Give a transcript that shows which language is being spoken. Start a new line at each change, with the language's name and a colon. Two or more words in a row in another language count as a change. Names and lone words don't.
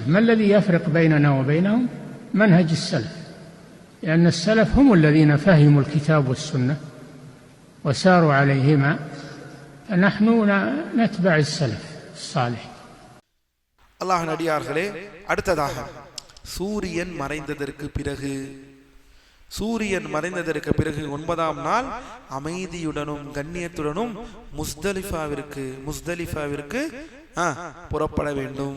Arabic: ما الذي يفرق بيننا وبينهم؟ منهج السلف، لأن السلف هم الذين فهموا الكتاب والسنة وساروا عليهما، فنحن نتبع السلف الصالح.
Tamil: அல்லாஹ்வின் அடியார்களே, அடுத்ததாக சூரியன் மறைந்ததற்கு பிறகு 9ஆம் நாள் அமைதியுடனும் கண்ணியத்துடனும் முஸ்தலிஃபாவிற்கு புறப்பட வேண்டும்.